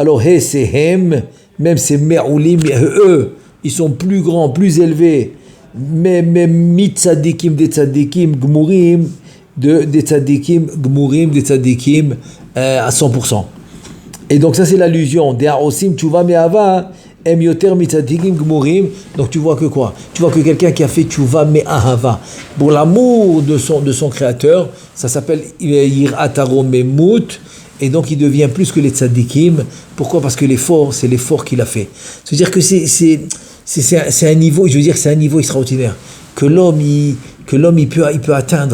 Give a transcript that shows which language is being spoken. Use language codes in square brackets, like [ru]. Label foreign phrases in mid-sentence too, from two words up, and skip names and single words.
[fr] Alors He c'est Hem, même c'est me'ulim, ils sont plus grands, plus élevés, mais mitzadikim des [he] צדיקים גמורים, [fr] des [he] צדיקים גמורים, [fr] des tzadikim à 100%. Et donc ça c'est l'allusion. [he] Des העושים תשובה מאהבה הם יותר מצדיקים גמורים. [fr] Donc tu vois que quoi? Tu vois que quelqu'un qui a fait [he] תשובה מאהבה [fr] pour l'amour de son créateur, ça s'appelle [he] יראת הרוממות. [fr] Et donc il devient plus que les tzadikim. Pourquoi? Parce que l'effort, c'est l'effort qu'il a fait. C'est-à-dire que c'est un niveau, je veux dire, c'est un niveau extraordinaire que l'homme il peut atteindre.